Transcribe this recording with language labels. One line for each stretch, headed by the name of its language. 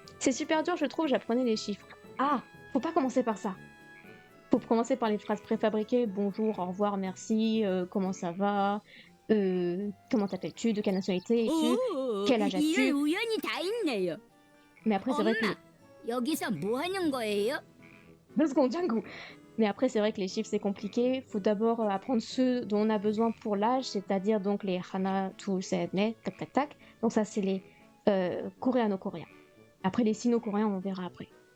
French: C'est super dur, je trouve, j'apprenais les chiffres. Ah, faut pas commencer par ça. Faut commencer par les phrases préfabriquées. Bonjour, au revoir, merci, comment ça va, comment t'appelles-tu, de quelle nationalité es-tu. quel âge as-tu?
Korean: 이런 우연이 다 있네요.
French: Mais après, c'est vrai que...
Korean: 엄마, 여기서 뭐 하는 거예요?
French: 2 secondes, Django. Mais après, c'est vrai que les chiffres, c'est compliqué. Faut d'abord apprendre ceux dont on a besoin pour l'âge, c'est-à-dire donc les hana, tu, set, ne, tac, tac, tac. Donc ça, c'est les coréano-coréens. Après, les sino-coréens, on verra après.